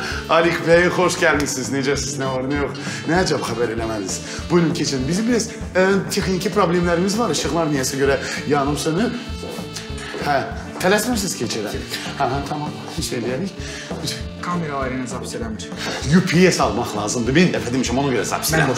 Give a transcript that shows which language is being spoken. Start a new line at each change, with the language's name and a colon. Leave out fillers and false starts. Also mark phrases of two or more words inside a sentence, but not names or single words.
Turkish: Alik Bey, hoş gelmişsiniz.
Azerbaijani: Necəsiniz,
Turkish: ne var, ne yok?
Azerbaijani: Ne acaba haber eləmədiniz? Buyurun keçin. Bizim biraz texniki problemlərimiz var. Işıqlar niyəsə görə yanım sönür. Hə, tələsmirsiniz keçirə. Hə, tamam. Şey eləyərik. Kamera ailəni zapis eləmir. UPS almaq lazımdır. Bir dəfə demişəm, ona görə zapis Mən